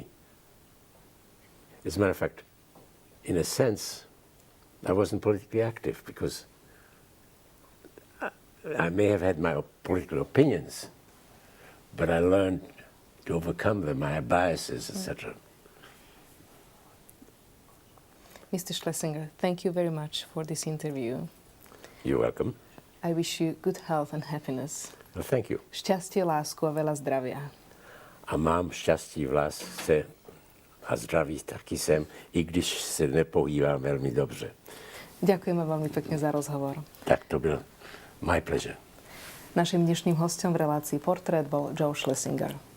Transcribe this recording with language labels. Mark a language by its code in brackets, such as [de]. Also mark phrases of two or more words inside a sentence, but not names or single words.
[en] As a matter of fact, in a sense, I wasn't politically active because I may have had my political opinions, but I learned to overcome them, my biases, etc. Mr. Schlessinger, thank you very much for this interview. You're welcome. I wish you good health and happiness. Well, thank you. [sk] Šťastie, lásku a veľa zdravia. [cs] A mám štěstí v lásce a zdraví taky jsem, i když se nepohýbám velmi dobře. [sk] Ďakujeme veľmi pekne za rozhovor. [cs] Tak to byl [en] my pleasure. [sk] Našim dnešným hostom v relácii Portrét bol Joe Schlessinger.